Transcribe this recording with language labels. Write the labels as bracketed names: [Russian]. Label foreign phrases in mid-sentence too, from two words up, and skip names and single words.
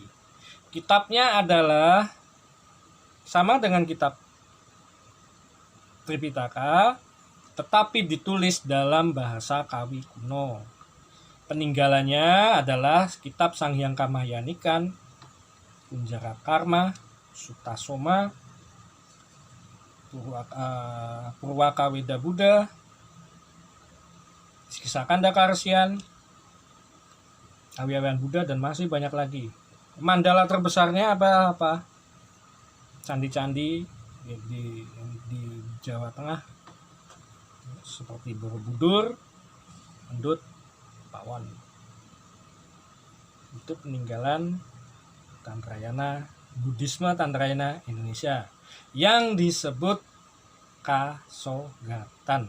[Indonesian] Kitabnya adalah sama dengan kitab Tripitaka, tetapi ditulis dalam bahasa Kawi kuno. Peninggalannya adalah kitab Sanghyang Kamahyanikan, Kunjara Karma, Sutasoma, Purwaka Weda Buddha, Kisah Kanda Karsian, Awiawan Buddha, dan masih banyak lagi. Mandala terbesarnya apa? Candi-candi di Jawa Tengah seperti Borobudur, Endut, Pawon. Itu peninggalan Tantrayana, Buddhisme Tantrayana Indonesia yang disebut Kasogatan.